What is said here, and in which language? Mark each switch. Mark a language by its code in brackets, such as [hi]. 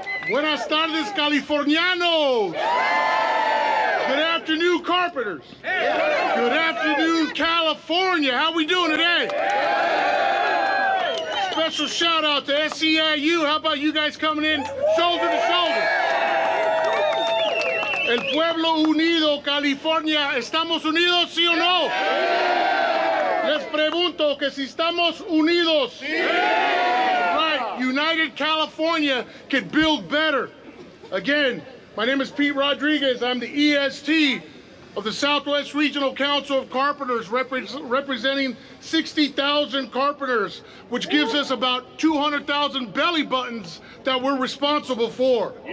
[es] Buenas tardes, californianos. [en] Good afternoon, carpenters. Good afternoon, California. How we doing today? Special shout out to SEIU. How about you guys coming in shoulder to shoulder? [es] El pueblo unido, California. ¿Estamos unidos, sí o no? Les pregunto que si estamos unidos. [en] Right, United California can build better. Again, my name is Pete Rodriguez. I'm the EST of the Southwest Regional Council of Carpenters, representing 60,000 carpenters, which gives us about 200,000 belly buttons that we're responsible for.